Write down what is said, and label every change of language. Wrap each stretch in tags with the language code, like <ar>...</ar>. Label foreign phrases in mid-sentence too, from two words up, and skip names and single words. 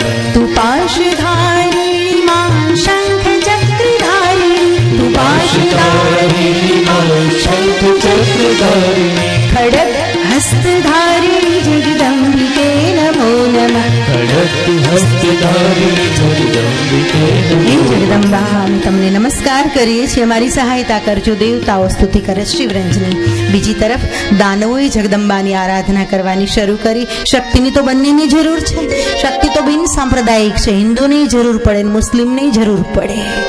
<hi>तु पाशधारिणी मां शंख चक्रधारिणी, तु पाशधारिणी पाशधारिणी शंख चक्रधारिणी, खड्ग हस्तधारिणी जगदम्बिके नमो नमः. खड्ग हस्तधारिणी जगदम्बिके હે नमो नमः.</hi> <gu>જગદંબા, અમે તમને નમસ્કાર કરીએ છીએ, અમારી સહાયતા કરજો. દેવતાઓ સ્તુતિ કરે શિવરંજની. બીજી તરફ દાનવોએ જગદંબાની આરાધના કરવાની શરૂ કરી. શક્તિની તો બંનેની જરૂર છે. શક્તિ તો બિન સાંપ્રદાયિક છે. હિન્દુની જરૂર પડે, મુસ્લિમની જરૂર પડે.</gu>